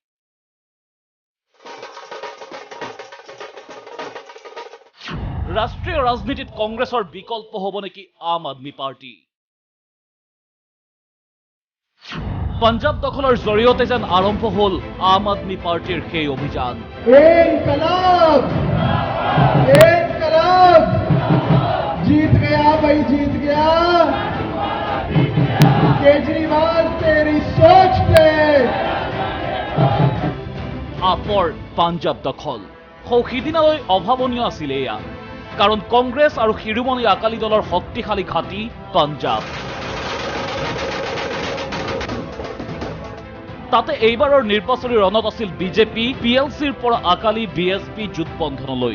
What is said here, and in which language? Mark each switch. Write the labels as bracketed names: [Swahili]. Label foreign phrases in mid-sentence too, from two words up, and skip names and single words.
[Assamese] ৰাষ্ট্ৰীয় ৰাজনীতিত কংগ্ৰেছৰ বিকল্প হ'ব নেকি আম আদমি পাৰ্টি? পঞ্জাব দখলৰ জৰিয়তে যেন আৰম্ভ হ'ল আম আদমি পাৰ্টিৰ সেই অভিযান। [Hindi] जीत गया भाई, जीत गया केजरीवाल तेरी सोच पे। [Assamese] আপৰ পাঞ্জাব দখল সিদিনালৈ অভাৱনীয় আছিল এয়া, কাৰণ কংগ্ৰেছ আৰু শিৰোমণি আকালি দলৰ শক্তিশালী ঘাটি পাঞ্জাব। তাতে এইবাৰৰ নিৰ্বাচনী ৰণত আছিল বিজেপি, PLCৰ পৰা আকালি, BSP জোটবন্ধনলৈ।